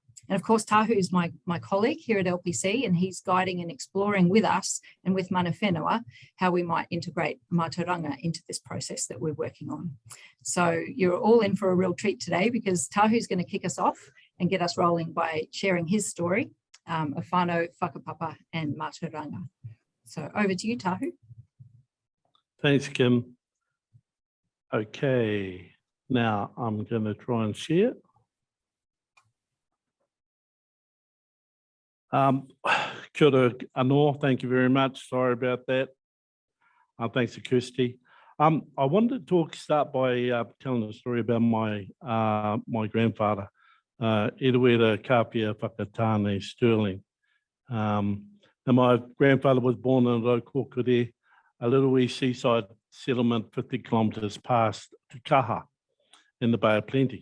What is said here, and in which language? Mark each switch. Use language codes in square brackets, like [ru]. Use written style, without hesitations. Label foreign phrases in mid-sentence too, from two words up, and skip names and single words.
[en] And of course, Tahu is my colleague here at LPC, and he's guiding and exploring with us and with [mi] Mana Whenua [en] how we might integrate mātauranga into this process that we're working on. So you're all in for a real treat today, because Tahu's going to kick us off and get us rolling by sharing his story of [mi] whānau, whakapapa [en] and mātauranga. So over to you, Tahu. Thanks, Kim. Okay, now I'm going to try and share. [mi] Kia ora anō, [en] thank you very much. Sorry about that. Thanks to Kirsty. I wanted to start by telling a story about my grandfather, Eruera Kapia Whakatāne Sterling. Now my grandfather was born in Raukokore, a little wee seaside settlement 50 kilometres past Tukaha in the Bay of Plenty.